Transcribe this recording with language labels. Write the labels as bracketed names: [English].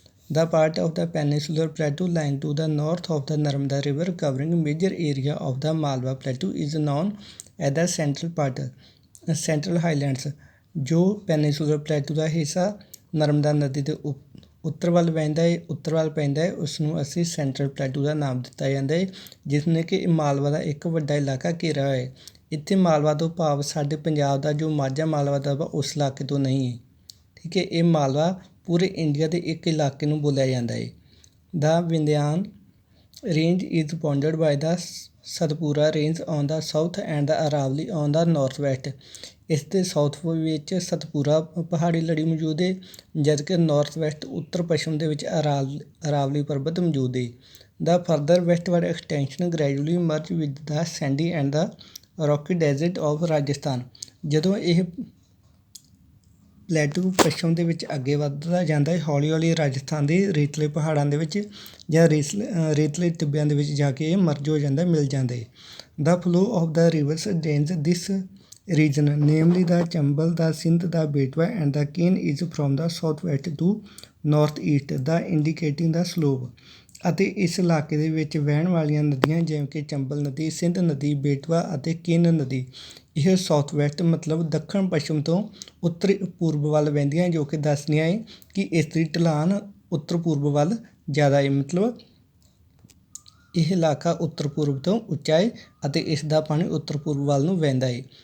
[English] The part of the peninsular plateau lying to the north of the Narmada river covering major area of the Malwa plateau is known as the central part, central highlands। [Punjabi] ਜੋ ਪੈਨਿਸੂਲਰ ਪਲੇਟੂ ਦਾ ਹਿੱਸਾ ਨਰਮਦਾ ਨਦੀ ਦੇ ਉੱਤਰ ਵੱਲ ਵਹਿੰਦਾ ਹੈ, ਉੱਤਰ ਵੱਲ ਪੈਂਦਾ ਹੈ, ਉਸ ਨੂੰ ਅਸੀਂ ਸੈਂਟਰਲ ਪਲੇਟੂ ਦਾ ਨਾਮ ਦਿੱਤਾ ਜਾਂਦਾ ਹੈ, ਜਿਸ ਨੇ ਕਿ ਮਾਲਵਾ ਦਾ ਇੱਕ ਵੱਡਾ ਇਲਾਕਾ ਘੇਰਾ ਹੋਇਆ ਹੈ। ਇੱਥੇ ਮਾਲਵਾ ਤੋਂ ਭਾਵ ਸਾਡੇ ਪੰਜਾਬ ਦਾ ਜੋ ਮਾਝਾ ਮਾਲਵਾ ਦਾ ਵਾ ਉਸ ਇਲਾਕੇ ਤੋਂ ਨਹੀਂ ਹੈ, ਠੀਕ ਹੈ। ਇਹ ਮਾਲਵਾ ਪੂਰੇ ਇੰਡੀਆ ਦੇ ਇੱਕ ਇਲਾਕੇ ਨੂੰ ਬੋਲਿਆ ਜਾਂਦਾ ਹੈ। [English] The Vindhyan range is bounded by the Satpura range on the south and the Aravali on the north west. [Punjabi] ਇਸ ਦੇ ਸਾਊਥ ਵਿੱਚ ਸਤਪੂਰਾ ਪਹਾੜੀ ਲੜੀ ਮੌਜੂਦ ਹੈ, ਜਦ ਕਿ ਨਾਰਥ ਵੈਸਟ ਉੱਤਰ ਪੱਛਮ ਦੇ ਵਿੱਚ ਅਰਾਵਲੀ ਪਰਬਤ ਮੌਜੂਦ ਹੈ। [English] The further westward extension gradually merge with the sandy and the rocky desert of Rajasthan. [Punjabi] ਜਦੋਂ ਇਹ ਪਲੇਟੂ ਪੱਛਮ ਦੇ ਵਿੱਚ ਅੱਗੇ ਵੱਧਦਾ ਜਾਂਦਾ ਹੈ, ਹੌਲੀ ਹੌਲੀ ਰਾਜਸਥਾਨ ਦੇ ਰੇਤਲੇ ਪਹਾੜਾਂ ਦੇ ਵਿੱਚ ਜਾਂ ਰੇਤਲੇ ਟਿੱਬਿਆਂ ਦੇ ਵਿੱਚ ਜਾ ਕੇ ਇਹ ਮਰਜ ਹੋ ਜਾਂਦਾ, ਮਿਲ ਜਾਂਦਾ ਹੈ। [English] The flow of the rivers drains this region, namely the Chambal, the Sindh, the Betwa and the Ken is from the southwest to northeast, the indicating the slope। [Punjabi] ਅਤੇ ਇਸ ਇਲਾਕੇ ਦੇ ਵਿੱਚ ਵਹਿਣ ਵਾਲੀਆਂ ਨਦੀਆਂ ਜਿਵੇਂ ਕਿ ਚੰਬਲ ਨਦੀ, ਸਿੰਧ ਨਦੀ, ਬੇਟਵਾ ਅਤੇ ਕਿਨ ਨਦੀ ਇਹ ਸਾਊਥ ਵੈਸਟ ਮਤਲਬ ਦੱਖਣ ਪੱਛਮ ਤੋਂ ਉੱਤਰ ਪੂਰਬ ਵੱਲ ਵਹਿੰਦੀਆਂ, ਜੋ ਕਿ ਦੱਸਦੀਆਂ ਹੈ ਕਿ ਇਸ ਦੀ ਢਲਾਨ ਉੱਤਰ ਪੂਰਬ ਵੱਲ ਜ਼ਿਆਦਾ ਹੈ, ਮਤਲਬ ਇਹ ਇਲਾਕਾ ਉੱਤਰ ਪੂਰਬ ਤੋਂ ਉੱਚਾ ਹੈ ਅਤੇ ਇਸ ਦਾ ਪਾਣੀ ਉੱਤਰ ਪੂਰਬ ਵੱਲ ਨੂੰ ਵਹਿੰਦਾ ਹੈ।